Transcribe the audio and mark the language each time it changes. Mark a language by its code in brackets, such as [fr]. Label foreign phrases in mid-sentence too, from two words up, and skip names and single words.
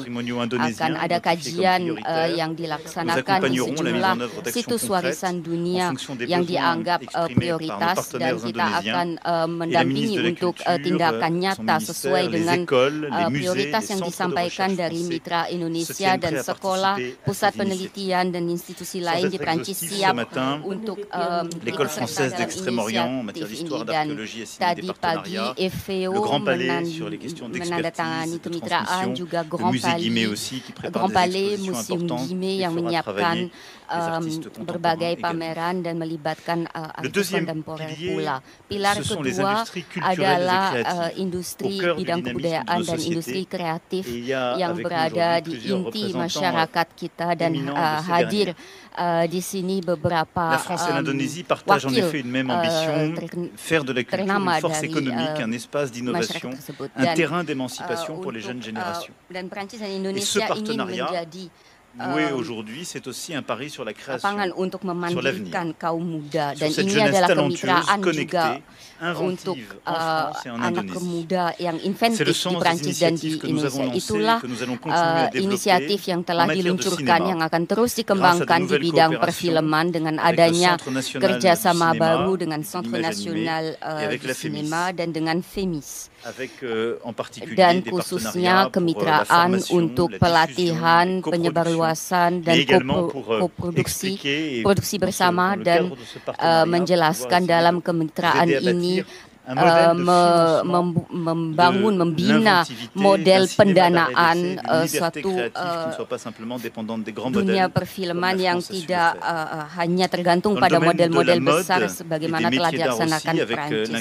[id] Akan ada kajian yang dilaksanakan di sejumlah situs warisan dunia yang dianggap prioritas jelas dan kita akan mendampingi untuk tindakan nyata sesuai dengan prioritas yang disampaikan dari mitra Indonesia dan sekolah, pusat penelitian dan institusi lain di Prancis siap untuk [fr] l'École française d'Extrême-Orient en matière d'histoire, d'archéologie et ciné des partenariats, le Grand Palais sur les questions d'expertise et de transmission, le Musée Guimet aussi qui prépare des expositions importantes et fera travailler [id] berbagai pameran dan melibatkan artis kontemporer pula. Pilar kedua adalah industri bidang kebudayaan dan industri kreatif yang berada di inti masyarakat kita dan hadir di sini beberapa [fr] La France et l'Indonésie partagent en effet une même ambition, faire de la culture une force économique, un espace d'innovation, un terrain d'émancipation pour les jeunes générations. Et ce partenariat noué aujourd'hui, c'est aussi un pari sur la création, sur l'avenir, sur cette jeunesse talentueuse, connectée, inventive en France et en Indonésie. C'est le sens des initiatives que nous avons lancées et que nous allons continuer à développer en matière de cinéma, [id] yang akan terus dikembangkan di bidang perfilman dengan adanya kerjasama baru dengan Centre National de Cinéma dan dengan FEMIS. Dan khususnya kemitraan untuk pelatihan, penyebarluasan dan produksi bersama dan menjelaskan dalam kemitraan ini membina model pendanaan suatu dunia perfilman yang tidak hanya tergantung pada model-model besar sebagaimana telah dilaksanakan Prancis.